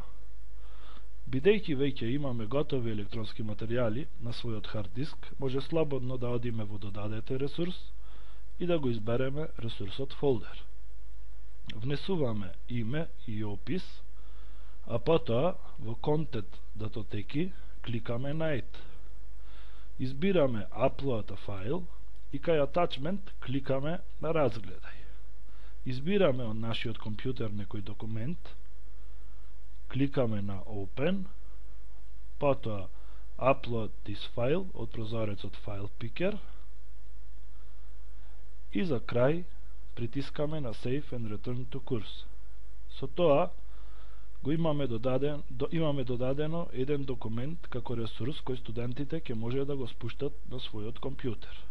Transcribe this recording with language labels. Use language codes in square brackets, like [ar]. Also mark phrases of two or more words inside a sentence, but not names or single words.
[mk] Бидејќи веќе имаме готови електронски материјали на својот хард диск, може слободно да одиме во додадете ресурс и да го избереме ресурсот фолдер. Внесуваме име и опис, а потоа во контент датотеки кликаме на Add. Избираме [en] Upload a file [mk] и кај Attachment кликаме на Разгледај. Избираме од нашиот компјутер некој документ, кликаме на Open, потоа [en] Upload this file [mk] од прозорецот [en] File Picker [mk] и за крај притискаме на [en] Save and Return to Course. [mk] Со тоа го имаме додадено еден документ како ресурс кој студентите ќе може да го спуштат на својот компјутер.